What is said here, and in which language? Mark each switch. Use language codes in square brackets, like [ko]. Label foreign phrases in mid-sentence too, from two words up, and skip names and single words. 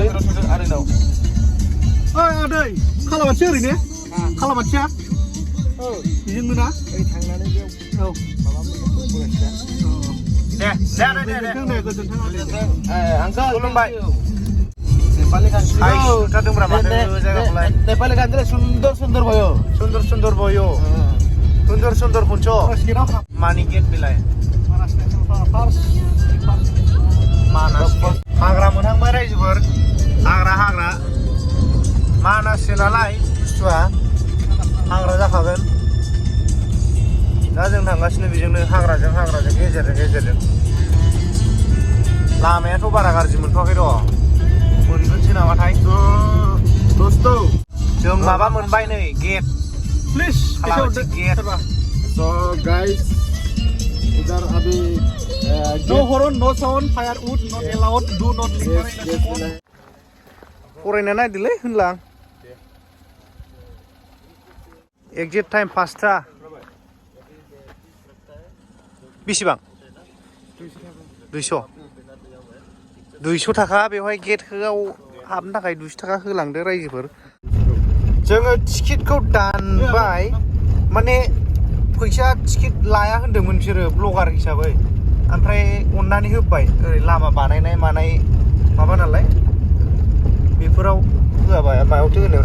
[brx] आरैनाव आदै खालामाथिया ओरैनो खालामाथिया बेजोंनो ना थांनानै बेयाव दे आंखाल खुलुमबाय नेपाली गानसिगौ थादोंब्रा माथो जायगाखौलाय नेपाली गानसिगौ [ne] सुन्दर भयो सुन्दर भयो [brx] सुन्दर खनस' मानि गेट बेलाय मानास हाग्रा मोनहांबाय रायजोफोर हाग्रा मानाससो नालाय बुस्थुआ हाग्रा जाखागोन दा जों थांगासिनो बेजोंनो हाग्राजों गेजेरजों लामायाथ' बारा गाज्रि मोनथ'वाखै र' मोनगोनसो नामाथाय जों माबा मोनबाय नै गेट प्लीज गेट [en] So guys, [hi] इधर अभी [en] no horn, no sound, firewood not allowed, do not litter in the spot. [brx] फरायना नायदोलै होनलां [en] exact time [brx] 5टा बेसेबां 200 थाखा बेवहाय गेटआव हाबनो थाखाय 200 थाखा होलांदो रायजोफोर जोङो टिकेटखौ दानबाय माने फैसा टिकेट लाया होनदोंमोन बिसोरो ब्लगार हिसाबै ओमफ्राय अननानै होबाय ओरै लामा बानायनाय मानाय माबा नालाय बेफोराव होआबा मायावथो होनोब्रा